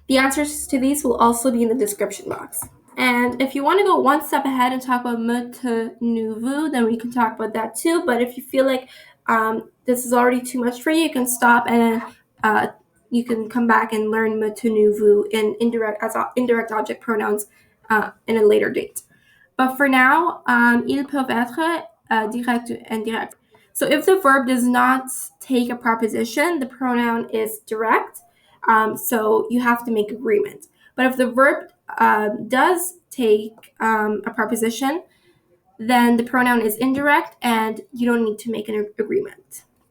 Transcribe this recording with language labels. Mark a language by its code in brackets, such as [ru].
[en] The answers to these will also be in the description box. And if you want to go one step ahead and talk about montrer, nous, veux, then we can talk about that too. But if you feel like this is already too much for you, you can stop and you can come back and learn montrer, nous, veux in indirect object pronouns in a later date. But for now, [fr] ils peuvent être direct ou indirect. [en] So if the verb does not take a preposition, the pronoun is direct. So you have to make agreement. But if the verb does take a preposition, then the pronoun is indirect and you don't need to make an agreement.